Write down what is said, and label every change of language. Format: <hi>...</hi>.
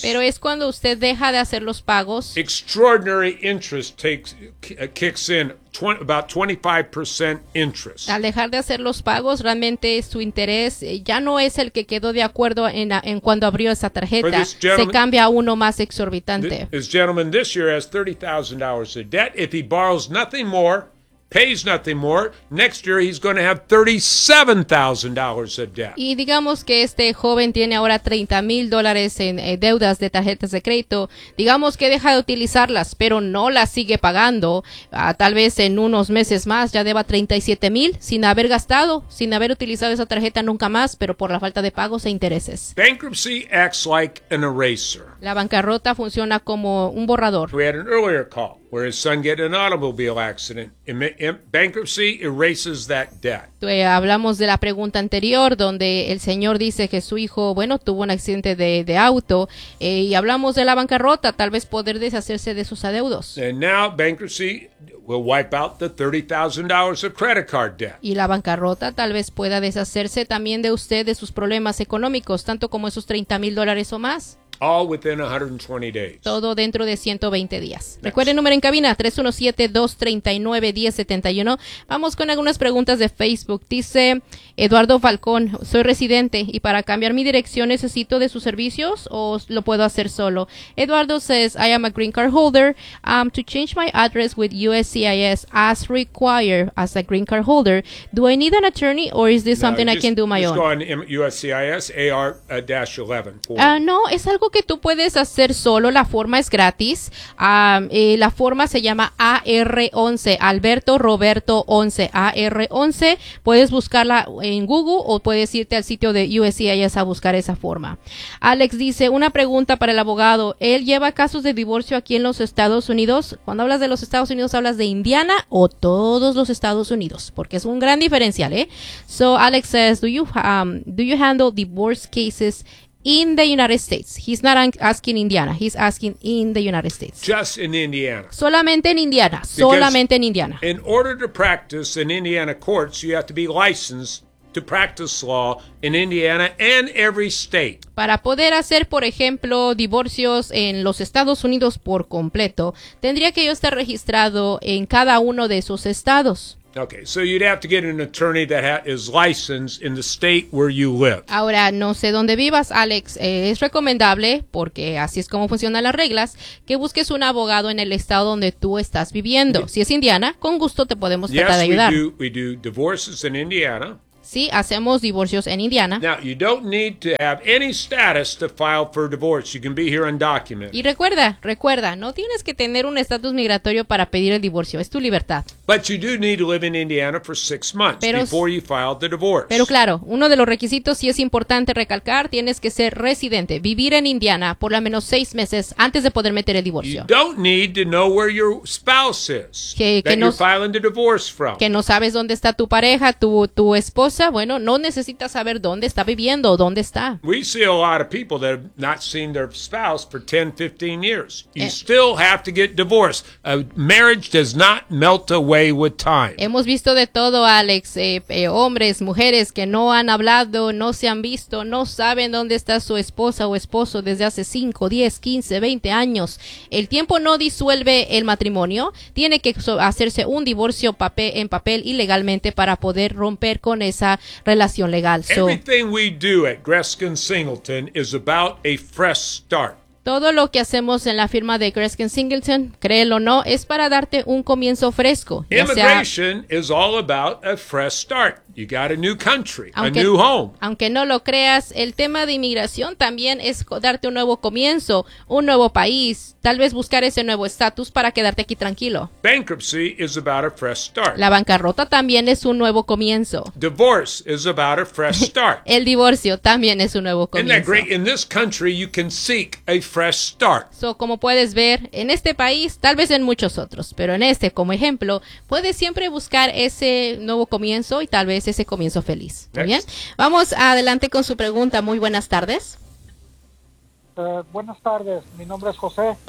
<es>Pero es cuando usted deja de hacer los pagos.</es> <en>Extraordinary interest kicks in about 25% interest.</en> <es>Al dejar de hacer los pagos, realmente su interés ya no es el que quedó de acuerdo en cuando abrió esa tarjeta. Se cambia a uno más exorbitante.</es> <en>This gentleman this year has $30,000 of debt. If he borrows nothing more, pays nothing more, next year he's going to have $37,000 of debt.</en> <es>Y digamos que este joven tiene ahora $30,000 en deudas de tarjetas de crédito. Digamos que deja de utilizarlas, pero no las sigue pagando. Tal vez en unos meses más ya deba $37,000 sin haber gastado, sin haber utilizado esa tarjeta nunca más, pero por la falta de pagos e intereses.</es> <en>Bankruptcy acts like an eraser.</en> <es>La bancarrota funciona como un borrador.</es> <en>We had an earlier call. Where his son get an automobile accident. Bankruptcy erases that debt.</en> <es>Hablamos de la pregunta anterior donde el señor dice que su hijo, bueno, tuvo un accidente de auto y hablamos de la bancarrota, tal vez poder deshacerse de sus adeudos.</es> <en>And now bankruptcy will wipe out the $30,000 of credit card debt.</en> <es>Y la bancarrota tal vez pueda deshacerse también de usted de sus problemas económicos, tanto como esos $30,000 o más.</es> <en>All within 120 days.</en> <es>Todo dentro de 120 días.</es> <en>Next.</en> <es>Recuerde el número en cabina, 317-239-1071. Vamos con algunas preguntas de Facebook. Dice Eduardo Falcón, soy residente y para cambiar mi dirección necesito de sus servicios o lo puedo hacer solo.</es> <en>Eduardo says, I am a green card holder. To change my address with USCIS as required as a green card holder, do I need an attorney or is this something I can do my own? Just go on USCIS AR-11.</en> <es>No, es algo que tú puedes hacer solo, la forma es gratis. La forma se llama AR11, Alberto Roberto 11, AR11. Puedes buscarla en Google o puedes irte al sitio de USCIS a buscar esa forma. Alex dice, una pregunta para el abogado. ¿Él lleva casos de divorcio aquí en los Estados Unidos? Cuando hablas de los Estados Unidos, ¿hablas de Indiana o todos los Estados Unidos? Porque es un gran diferencial, ¿eh?</es> <en>So Alex says, do you handle divorce cases in the United States? He's not asking Indiana. He's asking in the United States. Just in Indiana.</en> <es>Solamente en Indiana. Solamente en Indiana.</es> <en>In order to practice in Indiana courts, you have to be licensed to practice law in Indiana and every state.</en> <es>Para poder hacer, por ejemplo, divorcios en los Estados Unidos por completo, tendría que yo estar registrado en cada uno de esos estados.</es> <en>Okay, so you'd have to get an attorney that is licensed in the state where you live.</en> <es>Ahora, no sé dónde vivas, Alex. Es recomendable, porque así es como funcionan las reglas, que busques un abogado en el estado donde tú estás viviendo. Si es Indiana, con gusto te podemos tratar de ayudar.</es> <en>Yes, we do divorces in Indiana.</en> <es>Sí, hacemos divorcios en Indiana.</es> <en>Now, you don't need to have any status to file for divorce. You can be here undocumented.</en> <es>Y recuerda, no tienes que tener un estatus migratorio para pedir el divorcio. Es tu libertad.</es> <en>But you do need to live in Indiana for 6 months before you file the divorce.</en> <es>Pero claro, uno de los requisitos sí es importante recalcar, tienes que ser residente, vivir en Indiana por lo menos 6 meses antes de poder meter el divorcio.</es> <en>You don't need to know where your spouse is you're filing the divorce from.</en> <es>Que no sabes dónde está tu pareja, tu esposa. Bueno, no necesitas saber dónde está viviendo o dónde está.</es> <en>We see a lot of people that have not seen their spouse for 10, 15 years. You still have to get divorced. A marriage does not melt away with time.</en> <es>Hemos visto de todo, Alex. Hombres, mujeres que no han hablado, no se han visto, no saben dónde está su esposa o esposo desde hace 5, 10, 15, 20 años. El tiempo no disuelve el matrimonio. Tiene que hacerse un divorcio en papel y legalmente para poder romper con esa relación legal.</es> <en>Everything we do at Greskin Singleton is about a fresh start.</en> <es>Todo lo que hacemos en la firma de Greskin Singleton, créelo o no, es para darte un comienzo fresco.</es> <en>Immigration is all about a fresh start. You got a new country, a new home.</en> <es>Aunque no lo creas, el tema de inmigración también es darte un nuevo comienzo, un nuevo país, tal vez buscar ese nuevo estatus para quedarte aquí tranquilo.</es> <en>Bankruptcy is about a fresh start.</en> <es>La bancarrota también es un nuevo comienzo.</es> <en>Divorce is about a fresh start.</en> <es>El divorcio también es un nuevo comienzo.</es> <en>Isn't that great? In this country, you can seek a fresh start.</en> <es>So, como puedes ver, en este país, tal vez en muchos otros, pero en este como ejemplo, puedes siempre buscar ese nuevo comienzo y tal vez ese comienzo feliz. ¿Muy bien? Vamos adelante con su pregunta. Muy buenas tardes. Buenas tardes. Mi nombre es José.</es>